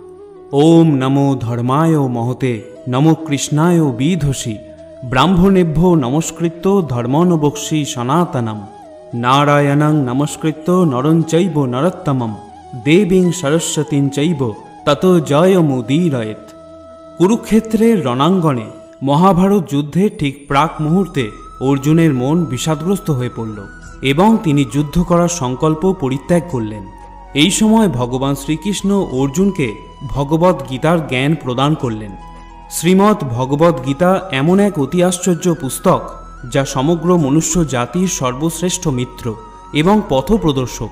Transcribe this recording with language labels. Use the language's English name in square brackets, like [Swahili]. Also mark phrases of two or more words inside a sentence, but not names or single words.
[Sanskrit] ओम नमो धर्माय महते नमो कृष्णाय विधुषि ब्राह्मणेभ्यो नमस्कृत्य धर्मोऽनुवक्ष्यि सनातनम नारायणं नमस्कृत्य नरं चैव नरोत्तमं देवीं सरस्वतीं चैव ततो जयमुदीरयेत्। [Bangla] কুরুক্ষেত্রের রণাঙ্গনে মহাভারত যুদ্ধে ঠিক প্রাক মুহূর্তে অর্জুনের মন বিষাদগ্রস্ত হয়ে পড়ল এবং তিনি যুদ্ধ করার সংকল্প পরিত্যাগ করলেন। এই সময় ভগবান শ্রীকৃষ্ণ অর্জুনকে ভগবত গীতার জ্ঞান প্রদান করলেন। শ্রীমদ্ ভগবত গীতা এমন এক অতি আশ্চর্য পুস্তক যা সমগ্র মনুষ্য জাতির সর্বশ্রেষ্ঠ মিত্র এবং পথপ্রদর্শক।